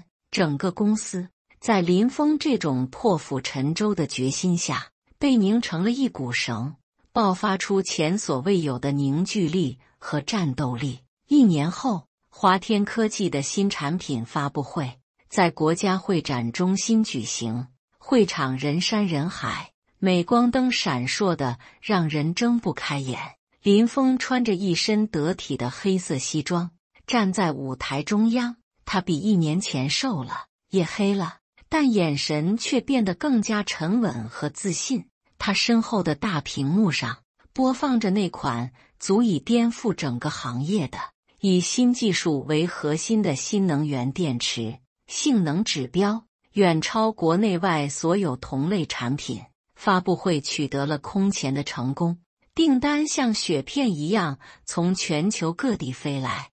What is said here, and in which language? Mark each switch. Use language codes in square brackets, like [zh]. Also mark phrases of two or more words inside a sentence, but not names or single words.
[zh] 整個公司在林峰這種破釜沉舟的決心下，被擰成了一股繩，爆發出前所未有的凝聚力和戰鬥力。1年後，華天科技的新產品發布會在國家會展中心舉行，會場人山人海，鎂光燈閃爍的讓人睜不開眼。林峰穿着一身得體的黑色西裝，站在舞台中央。他比1年前瘦了，也黑了，但眼神卻變得更加沉穩和自信。他身後的大屏幕上播放着那款足以顛覆整個行業的以新技術為核心的新能源電池。性能指標遠超國內外所有同類產品。發布會取得了空前的成功，訂單像雪片一樣從全球各地飛來。